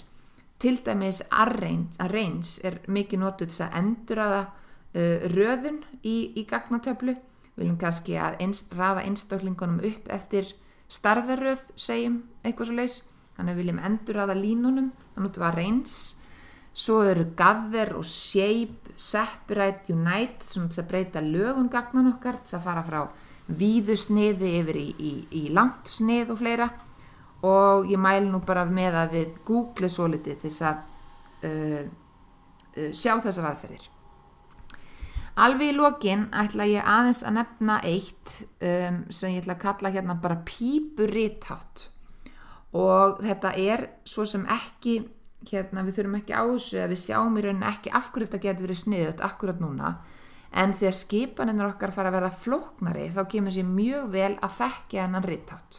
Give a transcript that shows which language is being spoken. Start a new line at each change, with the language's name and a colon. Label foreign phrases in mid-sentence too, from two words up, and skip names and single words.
Icelandic: Til dæmis arrange er mikið notuð þess að endurraða röðun í gagnatöflu. Við viljum kannski að raða einstaklingunum upp eftir stærðarröð, segjum eitthvað svoleiðis. Þannig að við viljum endurraða línunum, þannig notum við arrange. Svo eru gather og shape, separate, unite, svona til að breyta lögun gagnan okkar, til að fara frá víðu sniði yfir í langt snið og fleira. Og ég mæli nú bara með að við google svolítið til þess að sjá þessar aðferðir. Alveg í lokin ætla ég aðeins að nefna eitt sem ég ætla að kalla hérna bara pípurithátt og þetta er svo sem ekki hérna, við þurfum ekki á þessu að við sjáum í rauninni ekki af hverju þetta getur verið sniðugt akkurat núna en þegar skipanirnar okkar fara að verða flóknari þá kemur sér mjög vel að þekkja þennan rithátt.